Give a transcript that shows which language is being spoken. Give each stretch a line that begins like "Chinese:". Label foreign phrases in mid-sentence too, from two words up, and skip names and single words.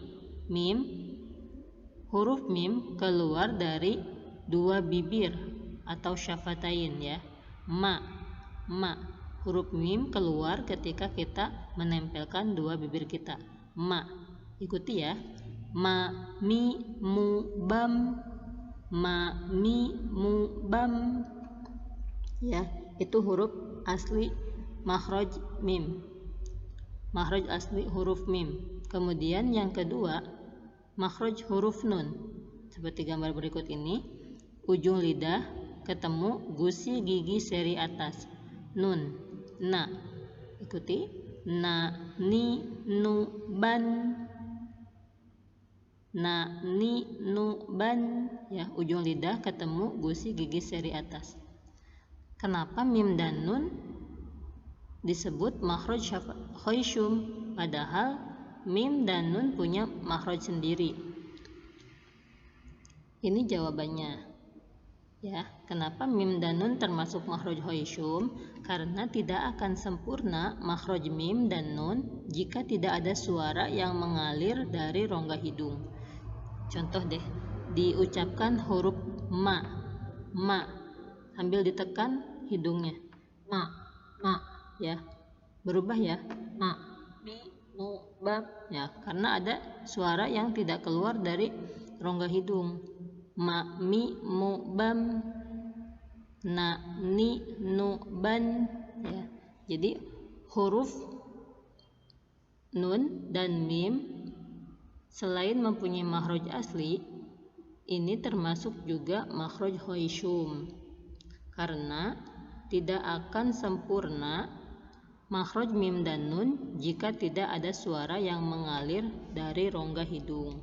Indonesian: Mim, huruf mim keluar dari dua bibir atau syafatain ya. Ma, huruf mim keluar ketika kita menempelkan dua bibir kita. Ma, ikuti ya. Ma, mi, mu, bam. Ma, mi, mu, bam. Ya, itu huruf asli makhraj mim. Makhraj asli huruf mim. Kemudian yang kedua, makhraj huruf nun. Seperti gambar berikut ini. Ujung lidah ketemu gusi gigi seri atas. Nun, na. Ikuti. Na, ni, nu, ban. Na, ni, nu, ban. Ya, ujung lidah ketemu gusi gigi seri atas. Kenapa mim dan nun disebut makhraj khayshum? Padahal mim dan nun punya makhraj sendiri. Ini jawabannya. Ya, Kenapa mim dan nun termasuk makhraj hoisyum? Karena tidak akan sempurna makhraj mim dan nun jika tidak ada suara yang mengalir dari rongga hidung. Contoh deh, diucapkan huruf ma sambil ditekan hidungnya. Ma ya. Berubah ya. Ma, mi, mu, bam ya, karena ada suara yang tidak keluar dari rongga hidung. Ma, mi, mu, bam, na, ni, nu, ban ya. Jadi huruf nun dan mim selain mempunyai makhraj asli, ini termasuk juga makhraj hoisyum karena tidak akan sempurna makhraj mim dan nun jika tidak ada suara yang mengalir dari rongga hidung.